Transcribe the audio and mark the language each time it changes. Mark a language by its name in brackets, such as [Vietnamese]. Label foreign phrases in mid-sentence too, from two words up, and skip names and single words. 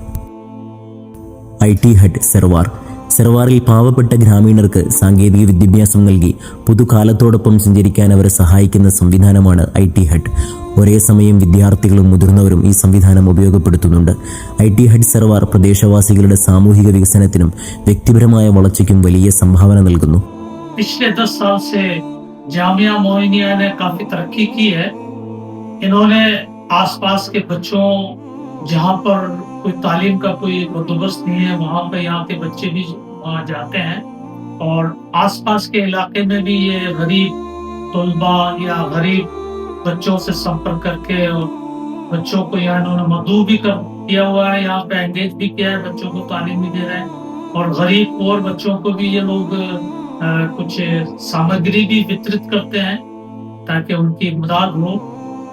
[Malayalam] IT ഹട്ട് സർവാറിൽ പാവപ്പെട്ട ഗ്രാമീണർക്ക് സാങ്കേതിക വിദ്യാഭ്യാസം നൽകി പുതുകാലത്തോടൊപ്പം സഞ്ചരിക്കാൻ അവരെ സഹായിക്കുന്ന സംവിധാനമാണ് IT ഹട്ട്. ഒരേ സമയം വിദ്യാർത്ഥികളും മുതിർന്നവരും ഈ സംവിധാനം ഉപയോഗപ്പെടുത്തുന്നുണ്ട്. IT ഹട്ട് സർവാർ പ്രദേശവാസികളുടെ സാമൂഹിക വികസനത്തിനും വ്യക്തിപരമായ വളർച്ചയ്ക്കും വലിയ സംഭാവന നൽകുന്നു. [Hindi] पिछले 10 साल से जामिया मोइनिया ने काफी तरक्की की है. इन्होंने आसपास के बच्चों, जहाँ पर कोई तालीम का कोई बंदोबस्त नहीं है, वहाँ पे यहाँ के बच्चे भी वहाँ जाते हैं और आसपास के इलाके में भी ये गरीब तलबा या गरीब बच्चों से संपर्क करके और बच्चों को यहाँ इन्होंने मदऊ भी कर दिया हुआ है, यहाँ पे एंगेज भी किया है, बच्चों को तालीम भी दे रहे हैं और गरीब और बच्चों को भी ये लोग कुछ सामग्री भी वितरित करते हैं ताकि उनकी मदद हो.